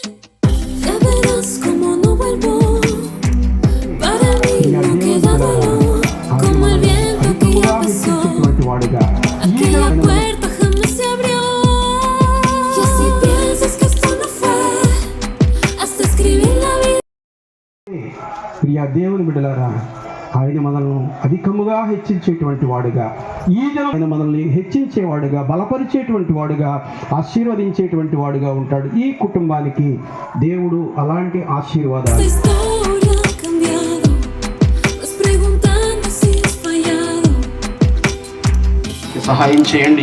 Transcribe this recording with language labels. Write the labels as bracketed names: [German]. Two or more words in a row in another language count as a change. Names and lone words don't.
[Spanish] Ya verás como no vuelvo, para mí no queda dolor, como el viento que ya pasó, aquella puerta jamás se abrió. Y si piensas que esto no fue, hasta escribir la vida. [Telugu] ప్రియ దేవుని బిడ్డలారా, ఆయన మనల్ని అధికముగా హెచ్చించేటువంటి వాడుగా, ఈ జనం ఆయన మనల్ని హెచ్చించేవాడుగా, బలపరిచేటువంటి వాడుగా, ఆశీర్వదించేటువంటి వాడుగా ఉంటాడు. ఈ కుటుంబానికి దేవుడు అలాంటి ఆశీర్వాదాలు సహాయం చేయండి.